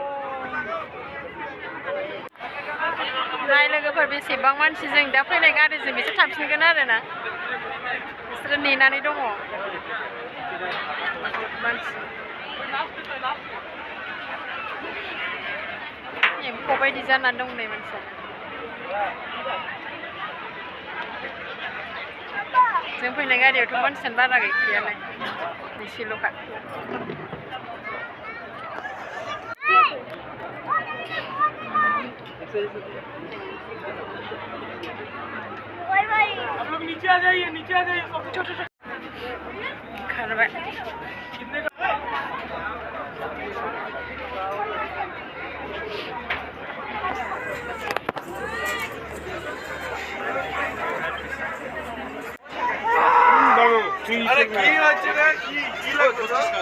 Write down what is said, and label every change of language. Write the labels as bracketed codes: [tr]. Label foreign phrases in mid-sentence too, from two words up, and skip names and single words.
[brx] नाय लोगोफोर बेसेबां मानसि जों दा फैनाय गारिजों बिसोर थांफिनगोन आरोना बिसोरो नेनानै दङ मानसि एम्फौ बायदि जानानै दं नै मानसिया जों फैनाय गारियावथ' मानसियानो बारा गैखायालाय एसेल'खा [hi] आप लोग नीचे आ जाइए [brx] खारबाय [bn] আরে কী হচ্ছে কী লাগো